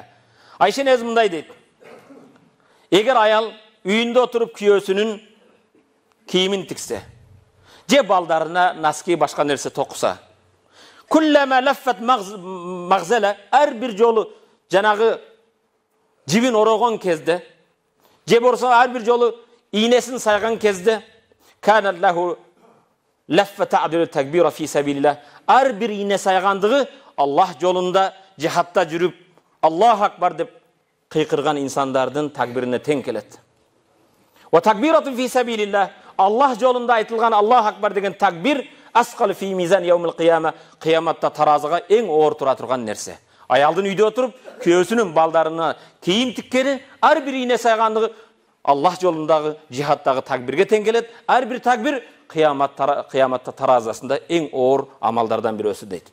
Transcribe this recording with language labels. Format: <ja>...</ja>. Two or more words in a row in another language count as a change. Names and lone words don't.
<ky>Айша энебиз мындай дейт: эгер аял үйүндө отуруп күйөөсүнүн кийимин тиксе, же балдарына носки башка нерсе токуса,</ky> <ar>كلما لفت مغزلا,</ar> <ky>ар бир жолу жанагы жибин орогон кезде, же болсо ар бир жолу ийнесин сайган кезде,</ky> <ar>كان له لفة تعدل تكبيرة في سبيل الله.</ar> <ky>Ар бир ийне сайгандыгы Аллах жолунда жихадта жүрүп</ky> <ar>الله أكبر</ar> <ky>деп кыйкырган инсандардын такбирине тең келет.</ky> <ar>وتكبيرة في سبيل الله.</ar> <ky>Аллах жолунда айтылган</ky> <ar>الله أكبر</ar> <ky>деген такбир</ky> <ar>أثقل في ميزان يوم القيامة,</ar> <ky>қияматта таразыга эң оор тура турган нерсе. Аялдын үйдө отуруп күйөөсүнүн балдарына кийим тиккени, ар бир ийне сайгандыгы Аллах жолундагы жихадтагы такбирге тең келет. Ар бир такбир кыяматта таразасында эң оор амалдардан бирөөсү дейт.</ky>